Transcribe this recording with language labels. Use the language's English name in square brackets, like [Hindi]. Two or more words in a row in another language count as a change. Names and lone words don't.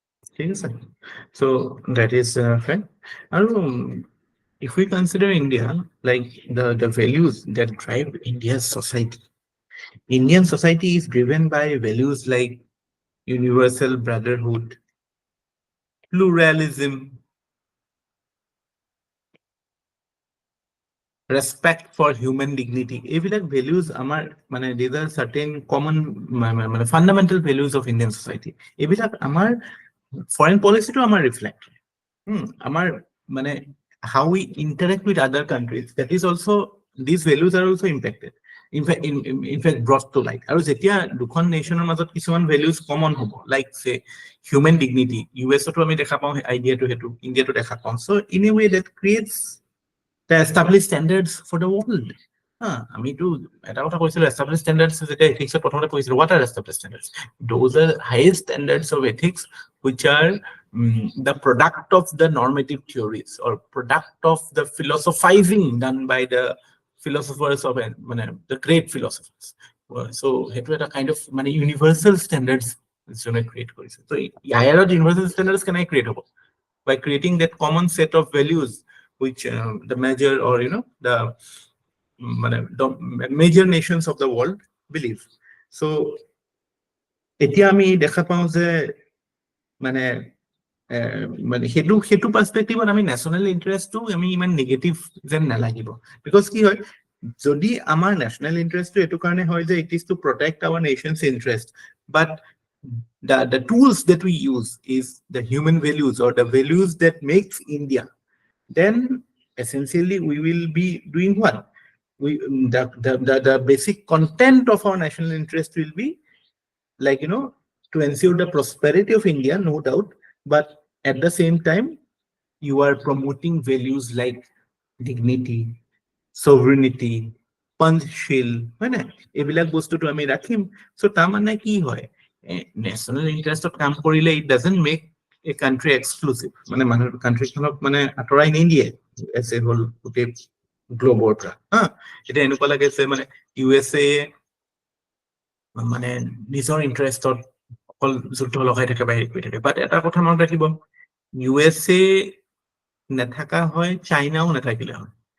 [Assamese] ঠিক আছে, [English] so that is fine. আৰু if we consider India, like the values that drive India's society, Indian society is driven by values like universal brotherhood, pluralism, respect for human dignity. এইবিলাক values [Assamese] আমাৰ মানে [English] these are certain common মানে fundamental values of Indian society. [Assamese] এইবিলাক আমাৰ [English] foreign policy [Assamese] to আমাৰ reflect. [English] Our মানে how we interact with other countries, that is also, these values are also impacted, in fact brought to light. [Assamese] আৰু যেতিয়া দুখন নেশ্যনৰ মাজত কিছুমান values common হ'ব, [English] like say human dignity, [Assamese] US তো আমি দেখা পাওঁ আইডিয়াটো, হেতু ইণ্ডিয়াটো দেখা পাওঁ, [English] so in a way that creates the established standards for the world. [Assamese] আমিতো এটা কথা কৈছিলো, [English] established standards [Assamese] যেতিয়া ethics প্ৰথমতে কৈছিলো, [English] what are established standards? Those are highest standards of ethics which are the product of the normative theories or product of the philosophizing done by the philosophers of the great philosophers. [Assamese] So সেইটো এটা [English] kind of [Assamese] মানে [English] universal standards [Assamese] যোনে create কৰিছে. So ইয়াৰ [English] universal standards [Assamese] কেনেকৈ create হ'ব? [English] By creating that common set of values which the major, or the major nations of the world believe. So [Assamese] এতিয়া আমি দেখা পাওঁ যে মানে মানে সেইটো পার্সপেক্টিভত আমি [English] national interest [Assamese] আমি ইমান নেগেটিভ যেন নালাগিব, [English] বিকজ [Assamese] কি হয়, যদি আমাৰ [English] national interest [Assamese] এটো কাৰণে হয় যে [English] it is to protect our nation's interest, but the tools that we use is the human values or the values that makes India, then essentially we will be doing what? The basic content of our national interest will be like, to ensure the prosperity of India, no doubt, but at the same time, you are promoting values like dignity, sovereignty, punchil, [Assamese] এইবিলাক বস্তুটো আমি ৰাখিম। So তাৰমানে কি হয়, [English] national interestত [Assamese] কাম কৰিলে [English] it doesn't make a country exclusive, [Assamese] মানে মানুহ কান্ট্ৰিখনক মানে আঁতৰাই নিদিয়ে [English] as a whole [Assamese] গোটেই গ্লোবৰ পৰা। এতিয়া এনেকুৱা লাগে যে মানে USA মানে নিজৰ ইন্টাৰেষ্টত অকল যুদ্ধ লগাই থাকে বা হেৰি কৰি থাকে, বাট এটা কথা মনত ৰাখিব, USA নাথাকা হয়, চাইনাও নাথাকিলে হয়।